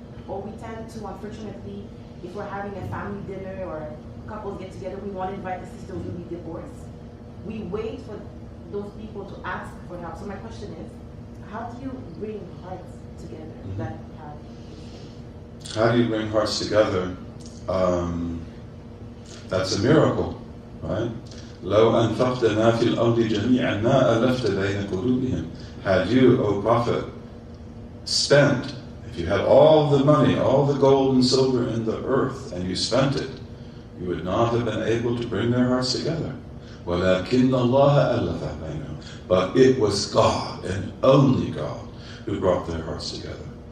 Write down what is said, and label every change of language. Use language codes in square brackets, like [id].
[en] Or we tend to, unfortunately, if we're having a family dinner or couples get together, we want to invite the sisters who be divorced. We wait for those people to ask for help. So my question is, how do you bring hearts together that have... How do you bring hearts together? That's a miracle, right? [ar] لو أنفقت ما في الأرض جميعا ما ألفت بين قلوبهم. [en] Had you, O Prophet, spent, if you had all the money, all the gold and silver in the earth, and you spent it, you would not have been able to bring their hearts together. [ar] وَلَكِنَّ اللَّهَ أَلَّفَ بَيْنَهُم. [en] But it was God, and only God, who brought their hearts together.